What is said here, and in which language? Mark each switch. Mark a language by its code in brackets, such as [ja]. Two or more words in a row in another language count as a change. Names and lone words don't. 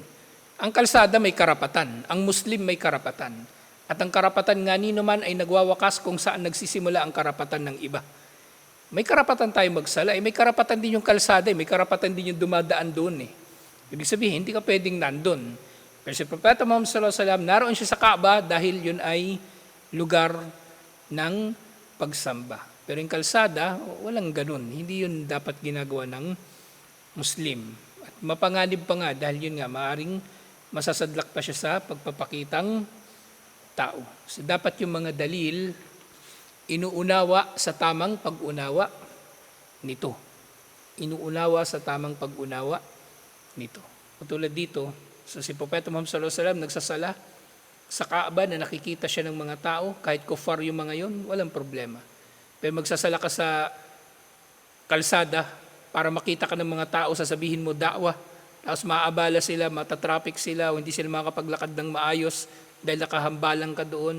[tl] Ang kalsada may karapatan, ang Muslim may karapatan. At ang karapatan nga nino man ay nagwawakas kung saan nagsisimula ang karapatan ng iba. May karapatan tayo magsala, may karapatan din yung kalsada, may karapatan din yung dumadaan doon. Ibig sabihin, hindi ka pwedeng nandun. Pero si Propeta Muhammad [ar] صلى الله عليه وسلم, [tl] naroon siya sa Kaaba dahil yun ay lugar ng pagsamba. Pero yung kalsada, walang ganun. Hindi yun dapat ginagawa ng Muslim. At mapanganib pa nga dahil yun nga, maaring masasadlak pa siya sa pagpapakitang tao. So dapat yung mga dalil inuunawa sa tamang pag-unawa nito. Inuunawa sa tamang pag-unawa nito. Tulad dito, so si Propeta Muhammad [ar] صلى الله عليه وسلم [tl] nagsasala sa Kaaba na nakikita siya ng mga tao, kahit kufar yung mga yon, walang problema. Pero magsasala ka sa kalsada para makita ka ng mga tao, sasabihin mo da'wah, tapos maaabala sila, matatraffic sila, o hindi sila makapaglakad ng maayos dahil nakahambalang ka doon.